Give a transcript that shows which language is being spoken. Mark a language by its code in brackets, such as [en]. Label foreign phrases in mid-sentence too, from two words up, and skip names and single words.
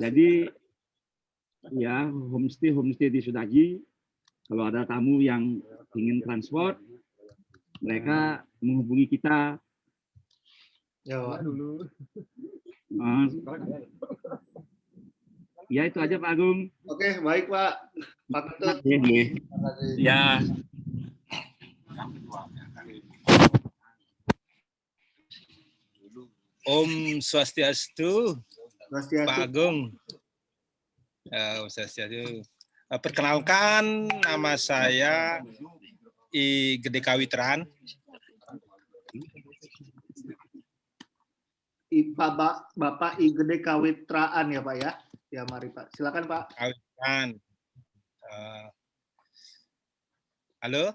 [id] Jadi, ya, homestay di Sudaji. Kalau ada tamu yang ingin transport, mereka menghubungi kita. Ya, Pak. Ya, itu aja, Pak Agung. Oke, baik, Pak. Pak Ketut. Ya. [ban] Om Swastiastu, Pak Agung. Om Swastiastu. [id] Perkenalkan, nama saya I Gede Kawitran. Bapak I Gede Kawitraan ya, Pak ya? Ya, mari, Pak. Silakan, Pak. Kawitran. Halo?